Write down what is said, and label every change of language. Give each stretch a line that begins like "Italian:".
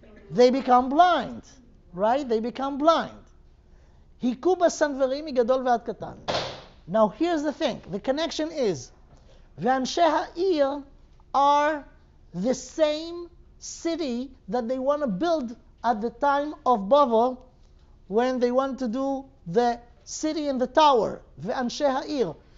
English: They become blind, right? They become blind.
Hebrew: היכו בסנוורים מגדול ועד קטן.
English: Now here's the thing. The connection is,
Hebrew: ואנשי העיר
English: are the same city that they want to build at the time of Bavel, when they want to do the city and the tower, ואנשי העיר.